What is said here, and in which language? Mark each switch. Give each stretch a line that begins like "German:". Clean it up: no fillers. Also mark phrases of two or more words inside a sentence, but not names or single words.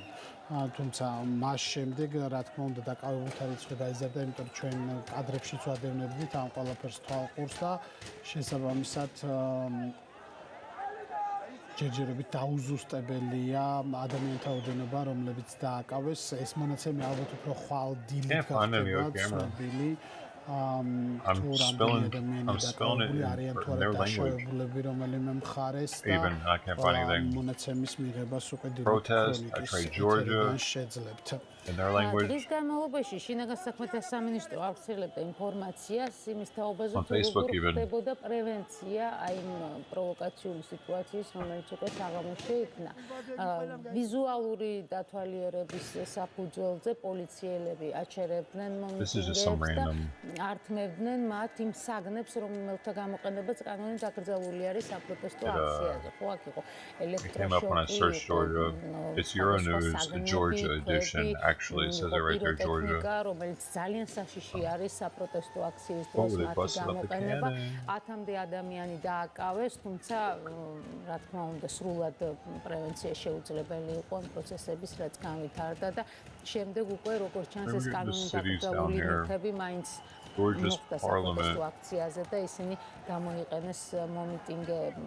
Georgian: თუმცა მას შემდეგ რა თქმა უნდა დაკავებულთა რიცხვი გაიზარდა, იმიტომ რომ ჩვენ კადრებშიც ვადევნებდით ამ ყველაფერს თვალყურს და შესაბამისად ჯერჯერობით დაუზუსტებელია ადამიანთა ოდენობა, რომლებიც დააკავეს. ეს მონაცემი ალბათ უფრო ხვალ დილით გახდება ცნობილი.
English: I'm spelling it in their language. Even I can't find anything. Protest, I tried Georgia in their language.
Georgian: დღის განმავლობაში შინაგან საქმეთა სამინისტრო ავრცელებდა ინფორმაციას იმის თაობაზე,
English: On Facebook even.
Georgian: ხდებოდა პრევენცია აი იმ პროვოკაციული სიტუაციის, რომელიც უკვე საღამოში იქნა. ვიზუალური დათვალიერების საფუძველზე პოლიციელები აჩერებდნენ მომიტინგეებს და ართმევდნენ მათ იმ საგნებს, რომელთა გამოყენებაც კანონით დაკრძალული არის საპროტესტო აქციაზე. ხო, აქ იყო ელექტროშოკი,
English: it's Euronews, the Georgia edition. Actually, it says it right there, Georgia.
Georgian: რომელიც ძალიან საშიში არის საპროტესტო აქციის დროს მათი გამოყენება. 1000-მდე ადამიანი დააკავეს, თუმცა რა თქმა უნდა სრულად პრევენცია შეუძლებელი იყო ამ პროცესების, რაც განვითარდა და შემდეგ უკვე როგორც ჩანს ეს კანონით დაკრძალული ნივთები მაინც მოხდა საპროტესტო აქციაზე და ისინი გამოიყენეს მომიტინგეებმა.